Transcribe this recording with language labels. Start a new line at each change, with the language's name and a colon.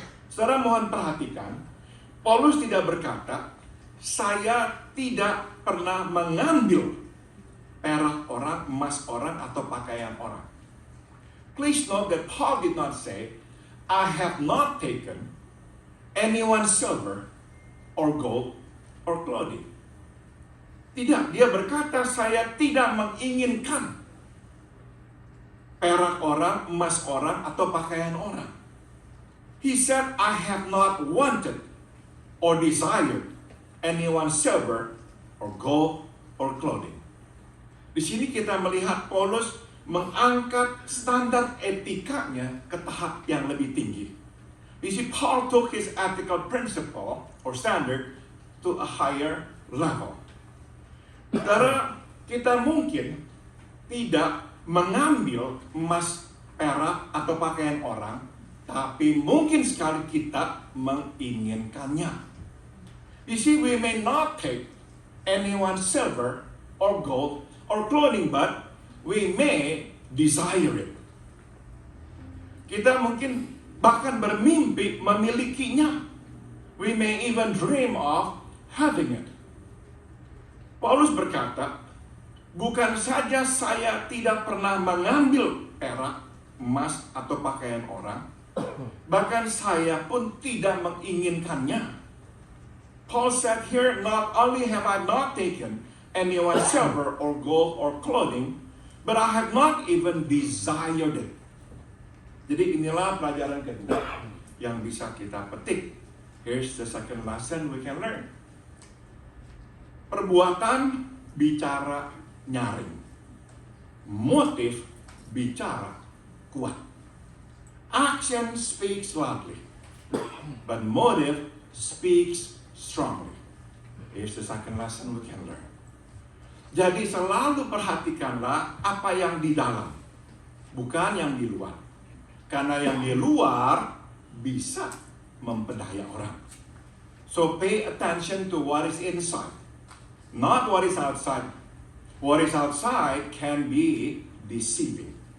Indonesian: Saudara mohon perhatikan, Paulus tidak berkata, saya tidak pernah mengambil perak orang, emas orang, atau pakaian orang.
English: Please note that Paul did not say, I have not taken anyone's silver or gold or clothing.
Indonesian: Tidak, dia berkata saya tidak menginginkan perak orang, emas orang, atau pakaian orang.
English: He said, I have not wanted or desired anyone's silver or gold or clothing.
Indonesian: Di sini kita melihat Paulus mengangkat standar etikanya ke tahap yang lebih tinggi.
English: You see, Paul took his ethical principle or standard to a higher level.
Indonesian: Karena kita mungkin tidak mengambil emas, perak, atau pakaian orang, tapi mungkin sekali kita menginginkannya.
English: You see, we may not take anyone's silver or gold or clothing, but we may desire it.
Indonesian: Kita mungkin bahkan bermimpi memilikinya.
English: We may even dream of having it.
Indonesian: Paulus berkata, bukan saja saya tidak pernah mengambil perak, emas, atau pakaian orang, bahkan saya pun tidak menginginkannya.
English: Paul said here, not only have I not taken anyone's silver or gold or clothing, but I have not even desired it.
Indonesian: Jadi inilah pelajaran kedua yang bisa kita petik.
English: Here's the second lesson we can learn.
Indonesian: Perbuatan bicara nyaring. Motif bicara kuat.
English: Action speaks loudly, but motive speaks strongly. Here's the second lesson we can learn.
Indonesian: Jadi selalu perhatikanlah apa yang di dalam, bukan yang di luar. Karena yang di luar bisa mempedaya orang.
English: So pay attention to what is inside, not what is outside. What is outside can be deceiving.